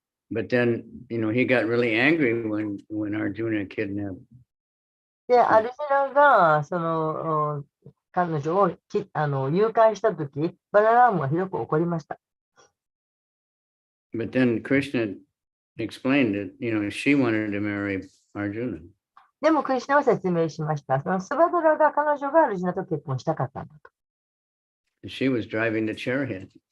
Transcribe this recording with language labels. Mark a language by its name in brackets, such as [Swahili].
[English] But then, he got really angry when Arjuna kidnapped. [Japanese] で、アルジュナがその彼女を誘拐したとき、バララームはひどく怒りました。 [English] But then Krishna explained that, she wanted to marry Arjuna. [Japanese] でも、クリシュナは説明しました。そのスバドラが彼女がアルジュナと結婚したかったんだと。 [English] She was driving the chariot.